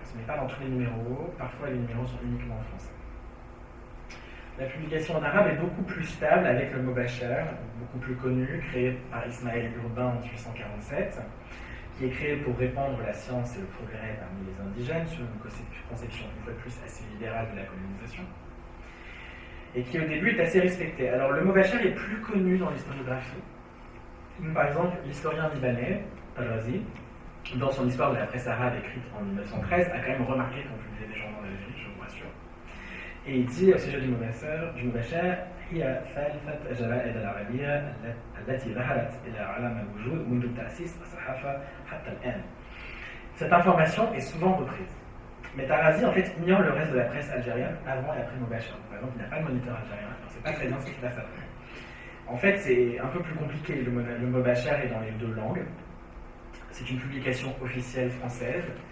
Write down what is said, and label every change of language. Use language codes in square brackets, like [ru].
[fr] Ce n'est pas dans tous les numéros, parfois les numéros sont uniquement en français. La publication en arabe est beaucoup plus stable avec le Mobachar, beaucoup plus connu, créé par Ismaël Urbain en 1847, qui est créé pour répandre la science et le progrès parmi les indigènes sur une conception une fois de plus assez libérale de la colonisation, et qui au début est assez respecté. Alors le Mobachar est plus connu dans l'historiographie. Par exemple, l'historien libanais, Al-Razi, dans son histoire de la presse arabe écrite en 1913, a quand même remarqué qu'on publiait des journaux d'Algérie, je vous rassure. Et il dit au sujet du Mobachar, [ar] هي ثالثة الجرائد العربية التي ظهرت إلى عالم الوجود منذ تأسيس الصحافة حتى الآن. [fr] Cette information est souvent reprise. Mais Tarazi, en fait, ignore le reste de la presse algérienne avant et après Mobachar. Par exemple, il n'y a pas de Moniteur algérien, alors c'est pas très bien ce qui se passe après. En fait, c'est un peu plus compliqué. Le Mobachar est dans les deux langues. C'est une publication officielle française.